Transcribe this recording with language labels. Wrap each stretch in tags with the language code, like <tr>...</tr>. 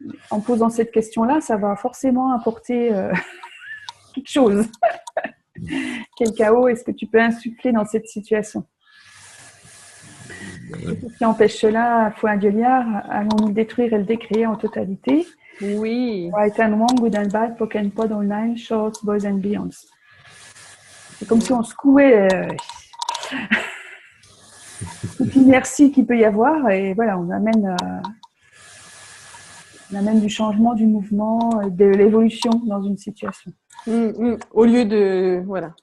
<fr>En posant cette question-là, ça va forcément apporter quelque chose. Quel chaos est-ce que tu peux insuffler dans cette situation? Et tout ce qui empêche cela, Fouin Gueuliard, allons-nous le détruire et le décréer en totalité? Oui.</fr> <en>Right and wrong, good and bad, poke and pod, online, shorts, boys and beyonds.</en> <fr>C'est comme si on secouait toute l'inertie qu'il peut y avoir et voilà, on amène du changement, du mouvement, de l'évolution dans une situation. Au lieu de... Voilà.</fr>